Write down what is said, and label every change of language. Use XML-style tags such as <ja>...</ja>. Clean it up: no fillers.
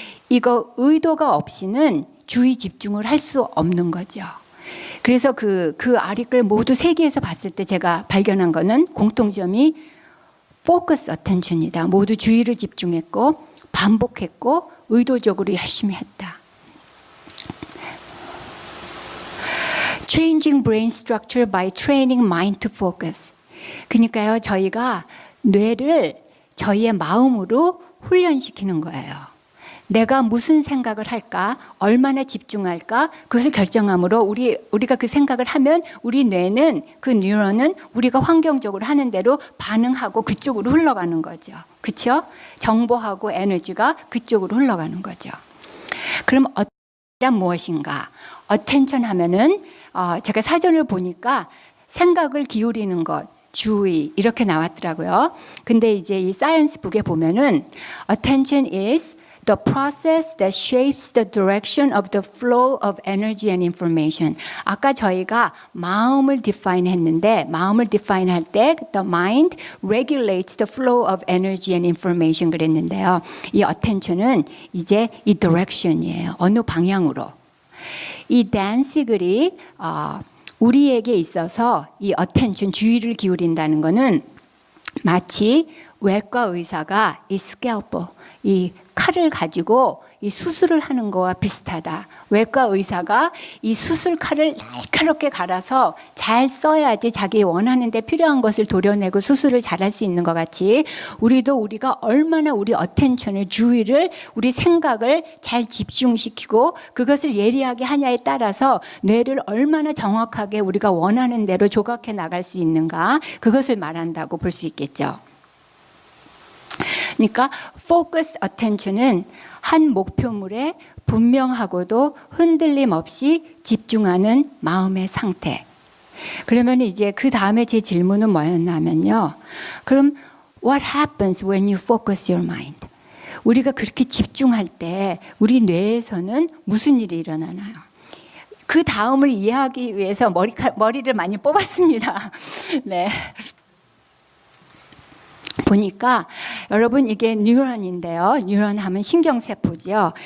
<ko>이거 의도가 없이는 주의 집중을 할 수 없는 거죠. 그래서 그 아리클 모두 세 개에서 봤을 때 제가 발견한 거는 공통점이 focus attention이다. 모두 주의를 집중했고 반복했고 의도적으로 열심히 했다.</ko> <en>Changing brain structure by training mind to focus.</en> <ko>그러니까요, 저희가 뇌를 저희의 마음으로 훈련시키는 거예요. 내가 무슨 생각을 할까, 얼마나 집중할까, 그것을 결정함으로 우리가 그 생각을 하면 우리 뇌는, 그 뉴런은 우리가 환경적으로 하는 대로 반응하고 그쪽으로 흘러가는 거죠. 그렇죠? 정보하고 에너지가 그쪽으로 흘러가는 거죠. 그럼 어떤 무엇인가? attention 하면은 제가 사전을 보니까 생각을 기울이는 것, 주의 이렇게 나왔더라고요. 근데 이제 이 사이언스 북에 보면은</ko> <en>attention is the process that shapes the direction of the flow of energy and information.</en> <ko>아까 저희가 마음을</ko> <en>define</en> <ko>했는데 마음을</ko> <en>define</en> <ko>할 때</ko> <en>the mind regulates the flow of energy and information</en> <ko>그랬는데요. 이 attention은 이제 이 direction이에요. 어느 방향으로. 이 댄시글이 우리에게 있어서 이 attention, 주의를 기울인다는 것은 마치 외과 의사가 이 scalpel, 이 칼을 가지고 이 수술을 하는 거와 비슷하다. 외과 의사가 이 수술 칼을 날카롭게 갈아서 잘 써야지 자기 원하는 데 필요한 것을 도려내고 수술을 잘할 수 있는 것 같이 우리가 얼마나 우리 attention을, 주의를, 우리 생각을 잘 집중시키고 그것을 예리하게 하냐에 따라서 뇌를 얼마나 정확하게 우리가 원하는 대로 조각해 나갈 수 있는가, 그것을 말한다고 볼 수 있겠죠. 그러니까 focus attention은 한 목표물에 분명하고도 흔들림 없이 집중하는 마음의 상태. 그러면 이제 그 다음에 제 질문은 뭐였냐면요. 그럼</ko> <en>what happens when you focus your mind?</en> <ko>우리가 그렇게 집중할 때 우리 뇌에서는 무슨 일이 일어나나요? 그 다음을 이해하기 위해서 머리를 많이 뽑았습니다. 네. 보니까 여러분 이게 뉴런인데요. 뉴런 하면 신경세포죠.</ko>